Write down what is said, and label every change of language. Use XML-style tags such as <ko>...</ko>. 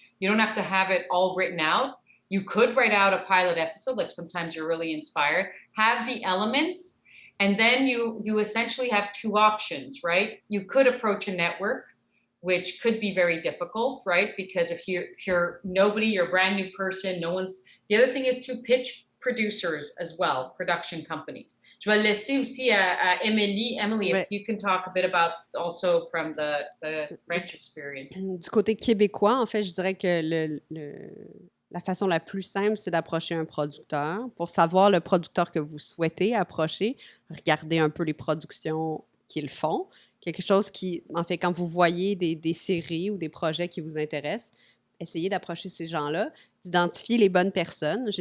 <en>You don't have to have it all written out. You could write out a pilot episode, like sometimes you're really inspired, have the elements, and then you essentially have 2 options, right? You could approach a network, which could be very difficult, right? Because if you're nobody, you're a brand new person, the other thing is to pitch producers as well, production companies.</en> <fr>Je vais laisser aussi à Émilie.</fr> <en>Emily, if you can talk a bit about also from the French experience.</en> <fr>Du côté québécois, en fait, je dirais que la façon la plus simple, c'est d'approcher un producteur. Pour savoir le producteur que vous souhaitez approcher, regardez un peu les productions qu'ils font. Quelque chose qui, en fait, quand vous voyez des séries ou des projets qui vous intéressent, essayez d'approcher ces gens-là, d'identifier les bonnes personnes.</fr>